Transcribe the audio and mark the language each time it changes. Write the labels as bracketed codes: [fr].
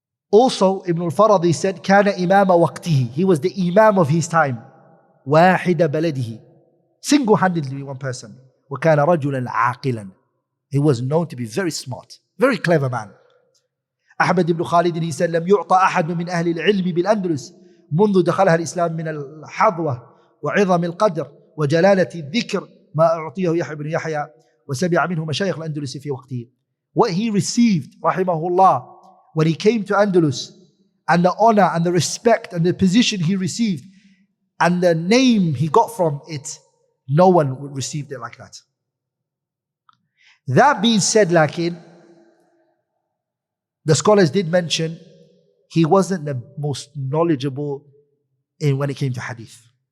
[en] Also, Ibn al-Faradi said, [ar] كان إمام وقته. [en] He was the imam of his time. [ar] واحد بلده. [en] Single-handedly one person. [ar] وكان رجلا عاقلا. [en] He was known to be very smart, very clever man. [ar] أحمد بن خالد, [en] he said, [ar] لم يعطى أحد من أهل العلم بالأندلس منذ دخلها الإسلام من الحظوة وعظم القدر وجلالة الذكر ما أعطيه يحيى بن يحيى وسمع منه مشايخ الأندلس في وقته. [en] What he received, rahimahullah, when he came to Andalus, and the honor and the respect and the position he received and the name he got from it, no one would receive it like that. That being said, lakin, the scholars did mention he wasn't the most knowledgeable when it came to hadith.